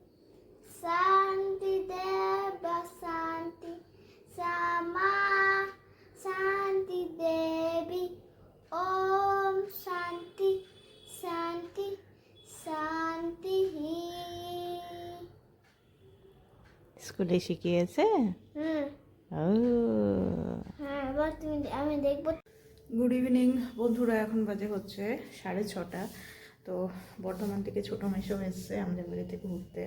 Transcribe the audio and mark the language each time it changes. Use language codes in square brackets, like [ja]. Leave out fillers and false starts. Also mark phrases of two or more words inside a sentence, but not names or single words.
[sa] शान्तिदेव शान्ति समा शान्ति देवी ॐ शान्ति शान्ति शान्ति। [bn] স্কুলে শিখিয়েছে। আমি দেখবো। [en] good evening [bn] বন্ধুরা, এখন বাজে হচ্ছে 6:30। তো বর্ধমান থেকে ছোটো মেসো এসছে আমাদের বাড়িতে ঘুরতে।